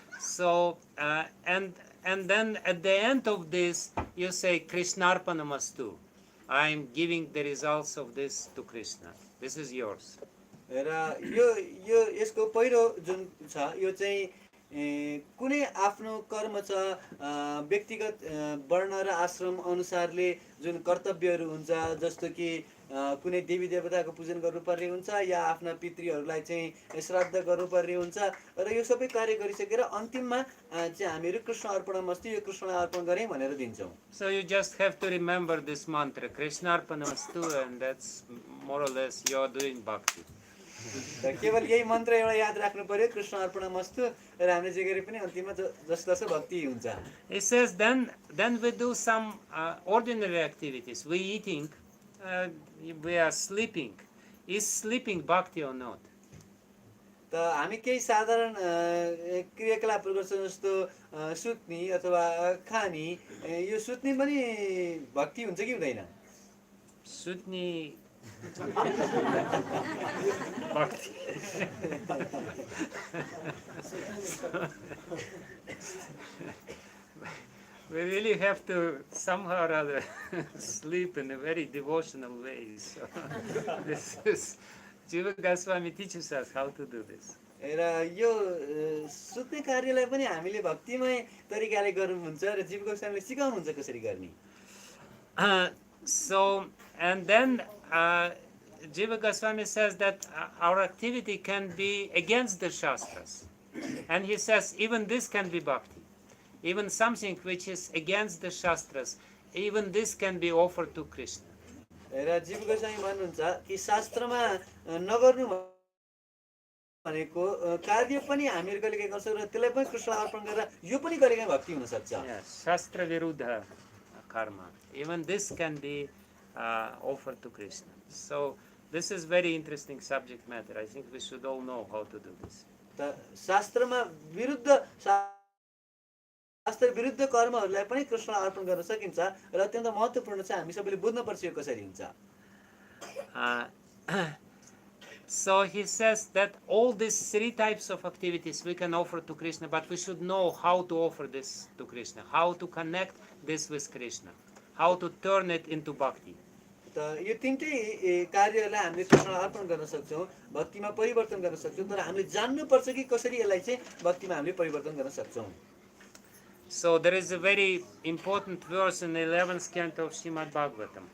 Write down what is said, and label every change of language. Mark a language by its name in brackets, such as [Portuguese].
[English] So and then at the end of this you say Krishnarpanamastu. I am giving the results of this to Krishna. This is yours. [Nepali] र यो यो यसको पहिलो जुन छ यो चाहिँ कुनै आफ्नो कर्म छ व्यक्तिगत वर्ण र आश्रम अनुसारले जुन कर्तव्यहरू हुन्छ जस्तो कि कुनै देवी देवताको पूजन गर्नुपर्ने हुन्छ या आफ्ना पितृहरूलाई चाहिँ श्राद्ध गर्नुपर्ने हुन्छ र यो सबै कार्य गरिसकेर अन्तिममा चाहिँ हामीहरू कृष्ण अर्पणमस्तु यो कृष्णलाई अर्पण गरे भनेर दिन्छौँ. [English] So you just have to remember this mantra Krishnarpanamastu, and that's more or less you are doing bhakti. [Nepali] केवल यही मन्त्र एउटा याद राख्नु पर्यो कृष्ण अर्पणमस्तु र हामीले जे गरे पनि अन्तिममा जस्तो भक्ति हुन्छ. [English] It says then we do some ordinary activities. We eating, we are sleeping. Is sleeping bhakti or not? [Nepali] त हामी केही साधारण क्रियाकलापहरू गर्छौँ जस्तो सुत्ने अथवा खाने यो सुत्ने पनि भक्ति हुन्छ कि हुँदैन? Sutni bhakti. [English] We really have to somehow or other sleep in a very devotional way. So this is Jiva Goswami teaches us how to do this. [Nepali] र यो सुत्ने कार्यलाई पनि हामीले भक्तिमय तरिकाले गर्नुहुन्छ र जीव गोस्वामीले सिकाउनुहुन्छ कसरी गर्ने. [English] So and then Jiva Goswami says that our activity can be against the Shastras, and he says even this can be bhakti, even something which is against the Shastras, even this can be offered to Krishna. [Nepali] र जीव गोस्वामी भन्नुहुन्छ कि शास्त्रमा नगर्नु भनेको कार्य पनि हामीहरू कहिले काहीँ गर्छौँ र त्यसलाई पनि कृष्णलाई अर्पण गरेर यो पनि कहिले काहीँ भक्ति हुन सक्छ. [English] Shastra viruddha karma, even this can be offered to Krishna. So this is very interesting subject matter. I think we should all know how to do this. [Nepali] शास्त्रमा विरुद्ध शास्त्र विरुद्ध कर्महरूलाई पनि कृष्णलाई अर्पण गर्न सकिन्छ र अत्यन्त महत्त्वपूर्ण छ हामी सबैले बुझ्न पर्छ यो कसरी हुन्छ. [English] So he says that all these three types of activities we can offer to Krishna, but we should know how to offer this to Krishna, how to connect this with Krishna, how to turn it into bhakti. [Nepali] त यो तीनटै कार्यहरूलाई हामीले कृष्णलाई अर्पण गर्न सक्छौँ, भक्तिमा परिवर्तन गर्न सक्छौँ, तर हामीले जान्नुपर्छ कि कसरी यसलाई चाहिँ भक्तिमा हामीले परिवर्तन गर्न सक्छौँ. [English] So there is a very important verse in the 11th canto of Srimad Bhagavatam.